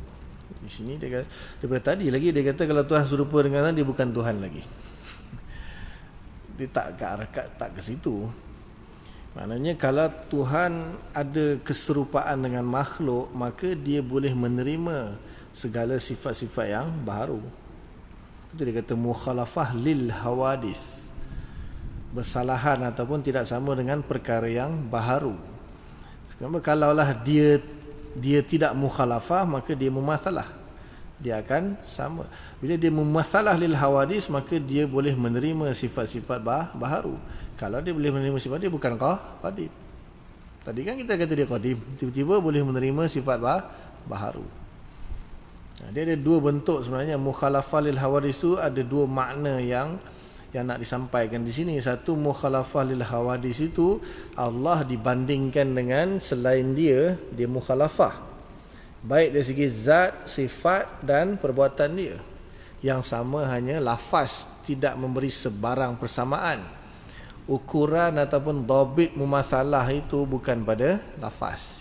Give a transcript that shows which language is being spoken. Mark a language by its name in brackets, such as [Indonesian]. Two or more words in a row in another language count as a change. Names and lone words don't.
[Malay] Di sini dia kata, daripada tadi lagi dia kata kalau Tuhan serupa dengan dia bukan Tuhan lagi. Dia tak ke situ. Maknanya kalau Tuhan ada keserupaan dengan makhluk, maka dia boleh menerima segala sifat-sifat yang baharu. Itu dia kata [Arabic] مخالفة للحوادث, [Malay] bersalahan ataupun tidak sama dengan perkara yang baharu. Sebab kalaulah dia tidak mukhalafah, maka dia mumathalah. Dia akan sama. Bila dia [Arabic] مماثلة للحوادث, [Malay] maka dia boleh menerima sifat-sifat baharu. Kalau dia boleh menerima sifat, dia bukan qadim. Tadi kan kita kata dia qadim, tiba-tiba boleh menerima sifat baharu. Dia ada dua bentuk sebenarnya. [Arabic] مخالفة للحوادث [Malay] itu ada dua makna yang nak disampaikan di sini. Satu, [Arabic] مخالفة للحوادث [Malay] itu Allah dibandingkan dengan selain dia mukhalafah, baik dari segi zat, sifat dan perbuatan dia. Yang sama hanya lafaz, tidak memberi sebarang persamaan. Ukuran ataupun [Arabic] ضابط مماثلة [Malay] itu bukan pada lafaz.